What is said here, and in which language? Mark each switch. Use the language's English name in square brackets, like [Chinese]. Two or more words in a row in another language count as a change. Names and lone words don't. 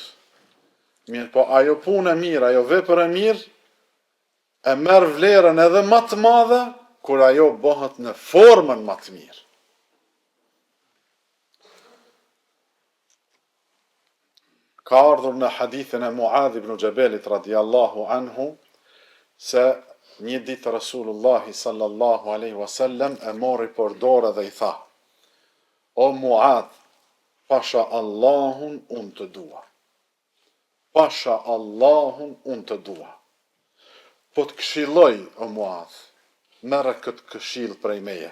[Albanian] Mirë, po ajo punë e mirë, ajo vepër e mirë, e merr vlerën edhe më të madhe kur ajo bëhet në formën më të mirë. Ka ardhur në hadithin e Muadh ibn Jabalit [Arabic] رضي الله عنه [Albanian] se një ditë [Arabic] رسول الله صلى الله عليه وسلم [Albanian] e mori për dorë dhe i tha: "O Muadh, pasha Allahun unë të dua. Pasha Allahun unë të dua. Po të këshilloj, o Muadh, merre këtë këshill prej meje.